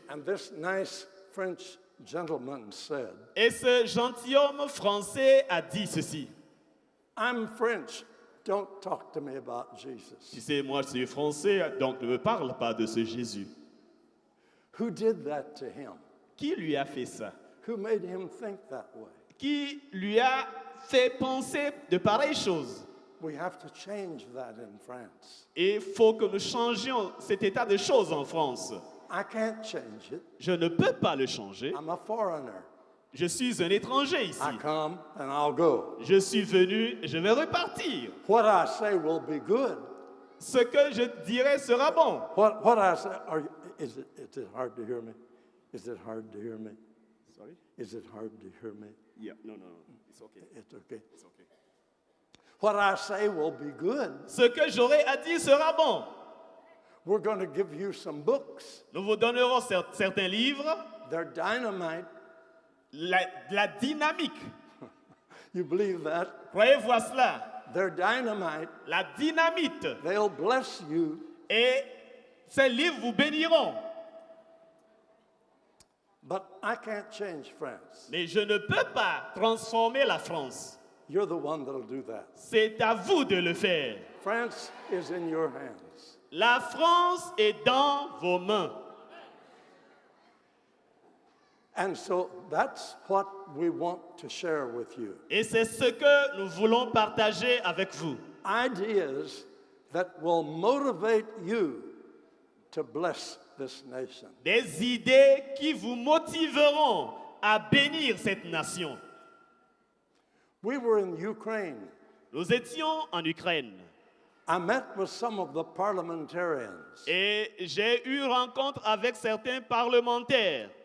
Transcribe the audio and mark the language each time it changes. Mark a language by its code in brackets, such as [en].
[en] And this nice French gentleman said, [fr] Et ce gentilhomme français a dit ceci. [en] I'm French. Don't talk to me about Jesus. [fr] Tu sais, moi je suis français, donc ne me parle pas de ce Jésus. [en] Who did that to him? [fr] Qui lui a fait ça? [en] Who made him think that way? [fr] qui lui a fait penser de pareilles choses. [en] We have to change that in France. [fr] Et il faut que nous changions cet état de choses en France. [en] I can't change it. [fr] Je ne peux pas le changer. [en] I'm a foreigner. [fr] Je suis un étranger ici. [en] I come and I'll go. [fr] Je suis venu, je vais repartir. [en] What I say will be good. [fr] Ce que je dirai sera bon. [en] What I say, is it hard to hear me? Is it hard to hear me? Sorry? Is it hard to hear me? Yeah, no, it's okay. It's okay. It's okay. What I say will be good. [fr] Ce que j'aurai à dire sera bon. [en] We're going to give you some books. [fr] Nous vous donnerons certains livres. [en] They're dynamite. [fr] La dynamique. [en] You believe that? [fr] Croyez-vous à cela? [en] They're dynamite. [fr] La dynamite. [en] They'll bless you. [fr] Et ces livres vous béniront. [en] But I can't change France. [fr] Mais je ne peux pas transformer la France. [en] You're the one that'll do that. [fr] C'est à vous de le faire. [en] France is in your hands. [fr] La France est dans vos mains. [en] And so that's what we want to share with you. [fr] Et c'est ce que nous voulons partager avec vous. [en] Ideas that will motivate you to bless this nation. [fr] Des idées qui vous motiveront à bénir cette nation. [en] We were in Ukraine. [fr] Nous étions en Ukraine. [en] I met with some of the parliamentarians. [fr] Et j'ai eu rencontre avec certains parlementaires.